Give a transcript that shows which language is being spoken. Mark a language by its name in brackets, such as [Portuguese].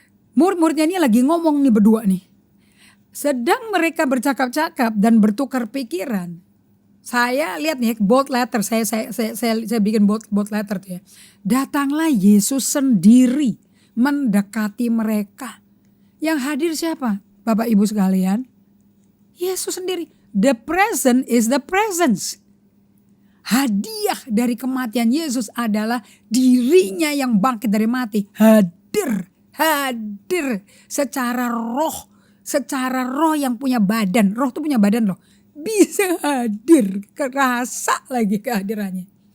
[Indonesian] Murid-muridnya ini lagi ngomong nih berdua nih. Sedang mereka bercakap-cakap dan bertukar pikiran. Saya lihat nih bold letter, saya bikin bold letter tuh ya. Datanglah Yesus sendiri mendekati mereka. Yang hadir siapa? Bapak Ibu sekalian, Yesus sendiri. [English] The present is the presence. [Indonesian] Hadiah dari kematian Yesus adalah dirinya yang bangkit dari mati. Hadir secara roh. Secara roh yang punya badan. Roh tuh punya badan loh. Bisa hadir. Kerasa lagi kehadirannya.